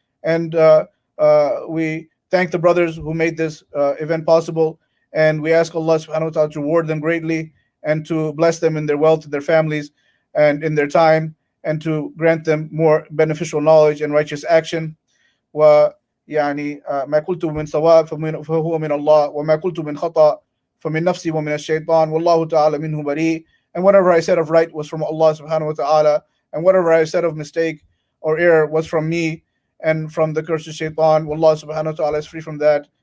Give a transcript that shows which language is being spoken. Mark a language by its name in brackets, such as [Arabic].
[English] And we thank the brothers who made this event possible, and we ask Allah subhanahu wa ta'ala to reward them greatly and to bless them in their wealth, in their families, and in their time, and to grant them more beneficial knowledge and righteous action. [Arabic] ما قلت من صواب فهو من الله وما قلت من خطأ فمن نفسي ومن الشيطان والله تعالى منه بريء. [English] And whatever I said of right was from Allah subhanahu wa ta'ala, and whatever I said of mistake or error was from me and from the curse of shaitan. Wallah subhanahu wa ta'ala is free from that.